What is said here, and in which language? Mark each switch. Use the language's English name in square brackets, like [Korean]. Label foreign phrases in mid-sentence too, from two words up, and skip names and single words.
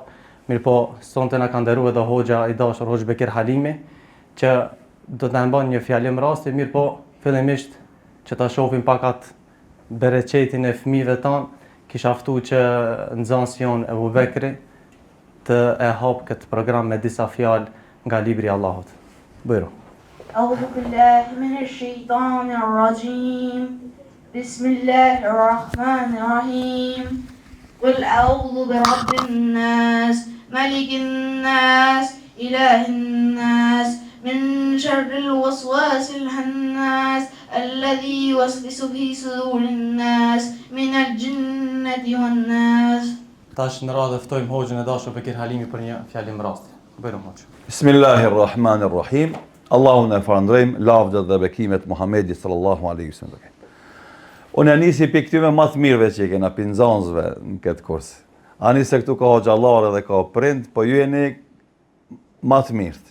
[Albanian] Mirë po, sonte na ka nderuar edhe hoxha i dashur, hoxh Bekir Halimi, që do të na bën një fjalim rasti, mirë po, fillimisht që ta shohim pak atë bereqetin e fëmijëve tanë, kisha ftuar që nxënësi jon Ebu Bekri të e hap këtë program me disa fjalë nga libri i Allahut. Bujro. [Arabic] أعوذ بالله من الشيطان الرجيم. بسم الله الرحمن الرحيم. قل أعوذ برب الناس ملك الناس إله الناس من شر الوسواس الخناس الذي يوسوس في صدور الناس من الجنة والناس. [Albanian] Tash në radhë ftojmë hoxhën e dashur Bekir Halimi për një fjalim rasti. Bujro hoxh. Bismillahirrahmanirrahim. Allahun e falenderojmë, lavdat dhe bekimet Muhamedit [Arabic] صلى الله عليه وسلم. [Albanian] Unë nisi për këtyve më të mirëve që kena pinzanësve në këtë kurs. Ani se këtu ka hoxhallarë dhe ka prind, po ju jeni më të mirët.